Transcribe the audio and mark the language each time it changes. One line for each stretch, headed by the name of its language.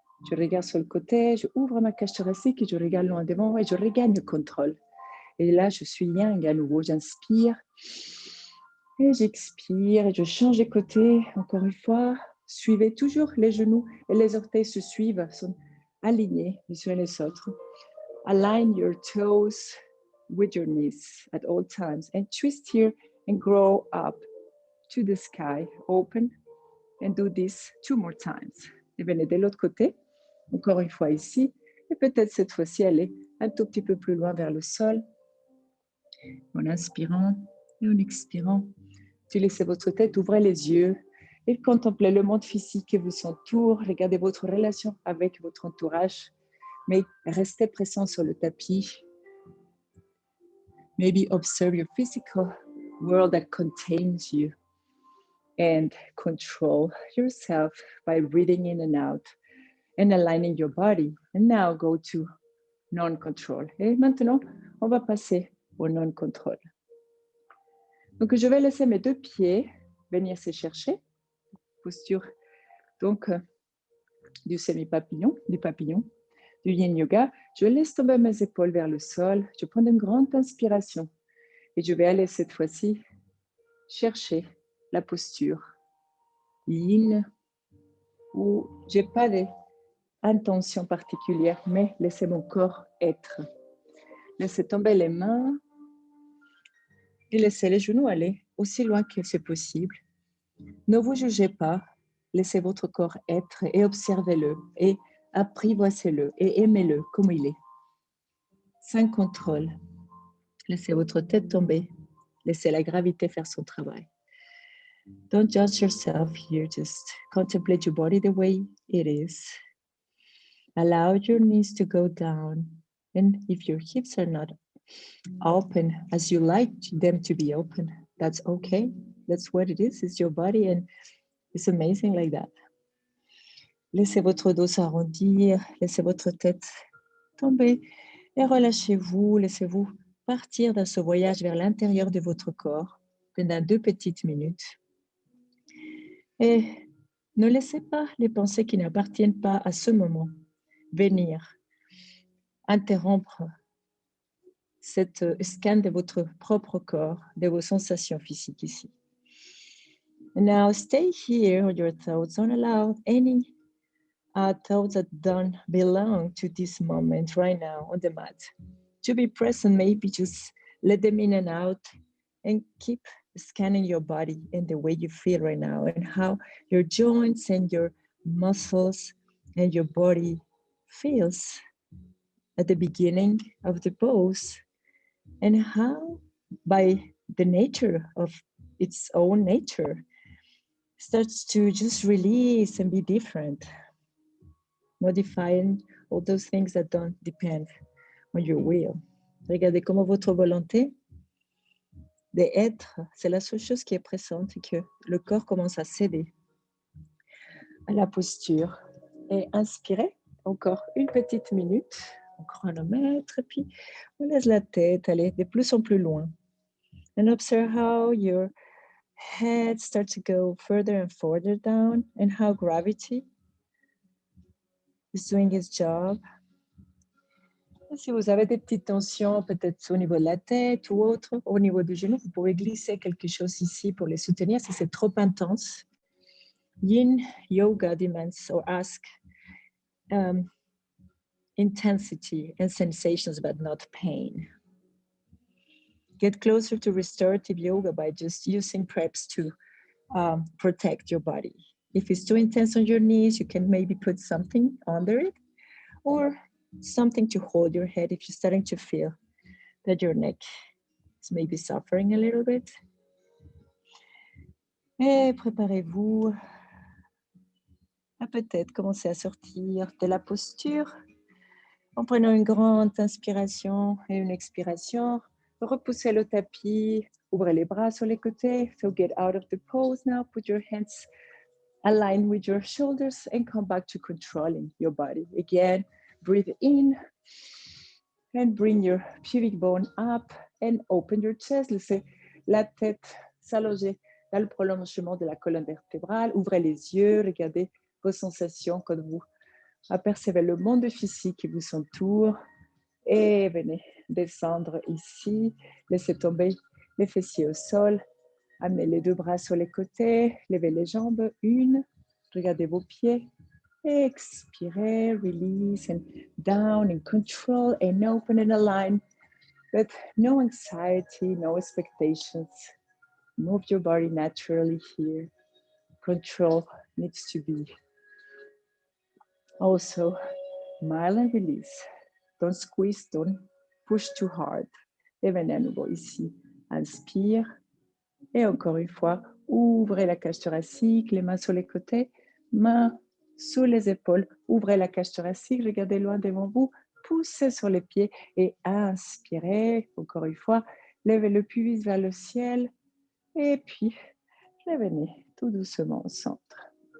French: Je regarde sur le côté, je ouvre ma cage thoracique et je regarde loin devant et je regagne le contrôle. Et là, je suis yang à nouveau. J'inspire et j'expire et je change de côté. Encore une fois, suivez toujours les genoux et les orteils se suivent, sont alignés les uns les autres.
English: Align your toes with your knees at all times and twist here and grow up to the sky. Open and do this 2 more times.
French: Et venez de l'autre côté, encore une fois ici, et peut-être cette fois-ci aller un tout petit peu plus loin vers le sol. En inspirant et en expirant, utilisez votre tête, ouvrez les yeux et contemplez le monde physique qui vous entoure. Regardez votre relation avec votre entourage, mais restez présent sur le tapis.
English: Maybe observe your physical world that contains you and control yourself by breathing in and out and aligning your body. And now go to non-control.
French: Et maintenant, on va passer au non-contrôle. Donc, je vais laisser mes 2 pieds venir se chercher. Posture donc du semi-papillon, du papillon, du yin yoga. Je laisse tomber mes épaules vers le sol. Je prends une grande inspiration et je vais aller cette fois-ci chercher la posture yin où je n'ai pas d'intention particulière, mais laissez mon corps être. Laissez tomber les mains et laissez les genoux aller aussi loin que c'est possible. Ne vous jugez pas, laissez votre corps être et observez-le. Et apprivoisez-le et aimez-le comme il est. Sans contrôle. Laissez votre tête tomber. Laissez la gravité faire son travail.
English: Don't judge yourself here. Just contemplate your body the way it is. Allow your knees to go down. And if your hips are not open as you like them to be open, that's okay. That's what it is. It's your body and it's amazing like that.
French: Laissez votre dos s'arrondir. Laissez votre tête tomber et relâchez-vous. Laissez-vous partir dans ce voyage vers l'intérieur de votre corps pendant 2 petites minutes. Et ne laissez pas les pensées qui n'appartiennent pas à ce moment venir interrompre cette scan de votre propre corps, de vos sensations physiques ici.
English: And now stay here on your thoughts. Don't allow any thoughts that don't belong to this moment right now on the mat. To be present, maybe just let them in and out and keep scanning your body and the way you feel right now and how your joints and your muscles and your body feels at the beginning of the pose and how by the nature of its own nature starts to just release and be different, modifying all those things that don't depend on your will.
French: Regardez comment votre volonté d'être, c'est la seule chose qui est présente et que le corps commence à céder à la posture. Et inspirez encore une petite minute, on chronomètre, et puis on laisse la tête aller de plus en plus loin.
English: And observe how your head starts to go further and further down and how gravity is doing its job.
French: Et si vous avez des petites tensions, peut-être au niveau de la tête ou autre, au niveau du genou, vous pouvez glisser quelque chose ici pour les soutenir si c'est trop intense.
English: Yin Yoga demands or ask intensity and sensations, but not pain. Get closer to restorative yoga by just using preps to protect your body. If it's too intense on your knees, you can maybe put something under it or something to hold your head if you're starting to feel that your neck is maybe suffering a little bit.
French: Et préparez-vous à peut-être commencer à sortir de la posture en prenant une grande inspiration et une expiration. Repoussez le tapis, ouvrez les bras sur les côtés.
English: So get out of the pose now. Put your hands aligned with your shoulders and come back to controlling your body. Again, breathe in and bring your pubic bone up and open your chest.
French: Laissez la tête s'allonger dans le prolongement de la colonne vertébrale. Ouvrez les yeux, regardez vos sensations quand vous apercevez le monde physique qui vous entoure. Et venez descendre ici. Laissez tomber les fessiers au sol. Amenez les 2 bras sur les côtés. Levez les jambes. 1. Regardez vos pieds. Expirez,
English: release, and down in control and open and align. But no anxiety, no expectations. Move your body naturally here. Control needs to be also mild and release. Don't squeeze, don't push too hard.
French: Et venez à nouveau ici. Inspire. Et encore une fois, ouvrez la cage thoracique, les mains sur les côtés, mains sous les épaules. Ouvrez la cage thoracique, regardez loin devant vous, poussez sur les pieds et inspirez. Encore une fois, levez le pubis vers le ciel. Et puis, revenez tout doucement au centre.